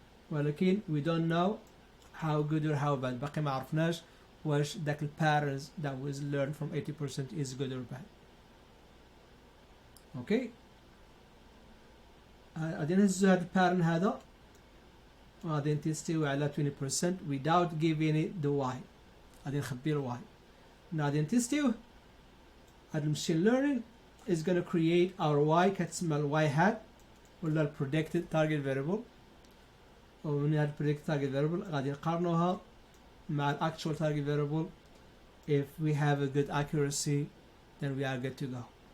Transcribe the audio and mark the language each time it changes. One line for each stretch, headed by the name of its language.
English: ولكن we don't know how good or how bad.
Arabic: باقي ما عرفناش واش داك ال
English: patterns that was learned from 80% is good or bad.
Arabic: okay غادي نهزو هاد البارن هذا وغادي نتيستيو على 20% without giving it the y. غادي نخبي ال y. غادي نتيستيوه.
English: هاد المشين learning is going to create our y كتسمى ال y hat ولا ال predicted target variable.
Arabic: ومن هاد predicted target variable غادي نقارنوها مع ال actual target variable.
English: if we have a good accuracy then we are good to go.